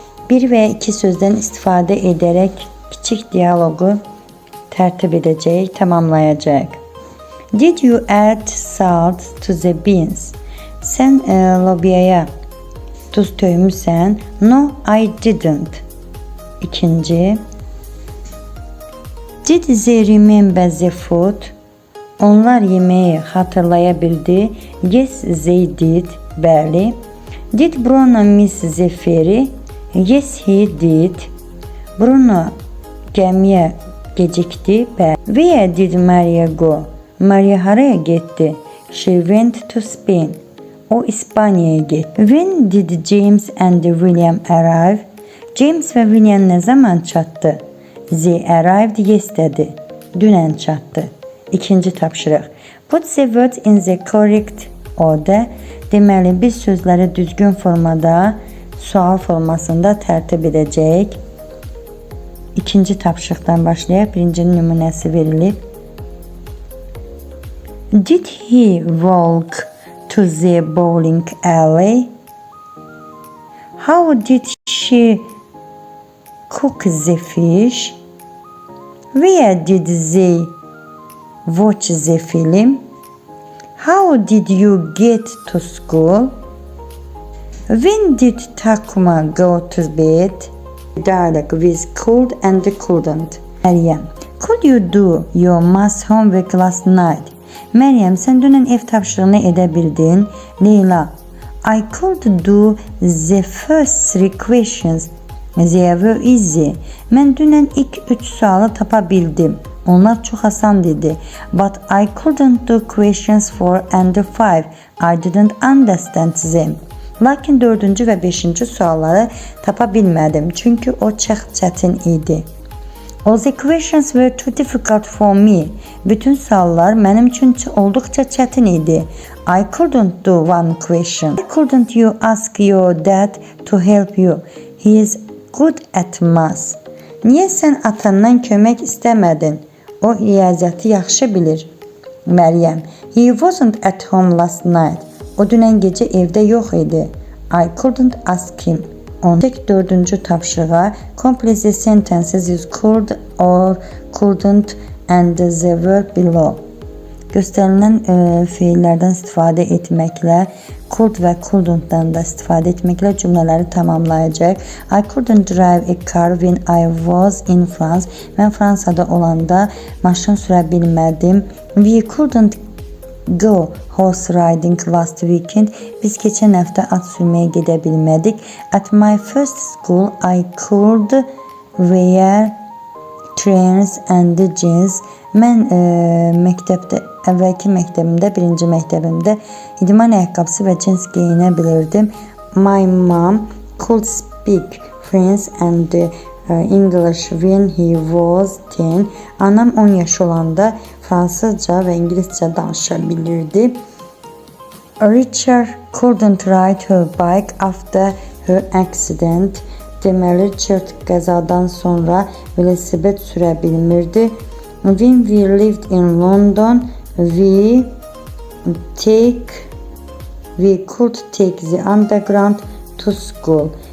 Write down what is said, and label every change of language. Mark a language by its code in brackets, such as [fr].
[az] 1 veya 2 sözden istifadə edərək kiçik diyalogu tərtib edəcək, tamamlayacaq. [en] Did you add salt to the beans? [az] Sən lobiyaya tuz töymüsən? [en] No, I didn't. 2. Did they remember the food? [az] Onlar yeməyi xatırlaya bildi. [en] Yes, they did. [az] Bəli. [en] Did Bruno miss the ferry? Yes, he did. [az] Bruno gəmiyə gecikdi. Bəli. [en] Where did Maria go? [az] Maria haraya getdi? [en] She went to Spain. [az] O İspaniyaya getdi. [en] When did James and William arrive? [az] James ve William ne zaman çatdı? [en] They arrived yesterday. [az] Dünən çatdı. 2. tapşırıq. [en] Put the words in the correct order. [az] Deməli, biz sözləri düzgün formada, sual formasında tərtib edəcəyik. 2. tapşırıqdan başlayaq. 1-cinin nümunəsi verilib. [en] Did he walk to the bowling alley? How did she cook the fish? Where did they watch the film? How did you get to school? When did Takuma go to bed? Dialogue with could and couldn't. Meryem, could you do your math homework last night? [az] Meryem, sen dünən ev tapşırığını edə bildin. [en] Leyla, I could do the first 3 questions. They were easy. [az] Mən dünən ilk 3 sualı tapa bildim. Onlar çox asan dedi. [en] But I couldn't do questions 4 and 5. I didn't understand them. [az] Lakin 4-cü və 5-ci sualları tapa bilmədim. Çünki o çox çətin idi. [en] All the questions were too difficult for me. [az] Bütün suallar mənim üçün olduqca çətin idi. [en] I couldn't do one question. Why couldn't you ask your dad to help you? He is good at math. [az] Niyə sən atandan kömək istəmədin? O riyaziyyatı yaxşı bilir. Məryəm. [en] He wasn't at home last night. [az] O dünən gecə evdə yox idi. [en] I couldn't ask him. [az] Tek dördüncü tapşırığa [en] complete the sentences use could or couldn't and the verb below. [az] Göstərilən fiillərdən istifadə etməklə, could və couldn'tdan da istifadə etməklə cümlələri tamamlayacaq. [en] I couldn't drive a car when I was in France. [az] Mən Fransada olanda maşın sürə bilmədim. [en] We couldn't go horse riding last weekend. [az] Biz keçən həftə at sürməyə gedə bilmədik. [en] At my first school, I could wear trainers and jeans. [az] Mən məktəbdə, əvvəlki məktəbimdə, birinci məktəbimdə idman ayaqqabısı və cins geyinə bilirdim. [en] My mom could speak French and English when he was 10. [az] Anam 10 yaş olanda Fransızca və İngiliscə danışa bilirdi. [en] Richard couldn't ride her bike after her accident. [az] Deməli, Richard qəzadan sonra velosiped sürə bilmirdi. [en] When we lived in London, we could take the underground to school.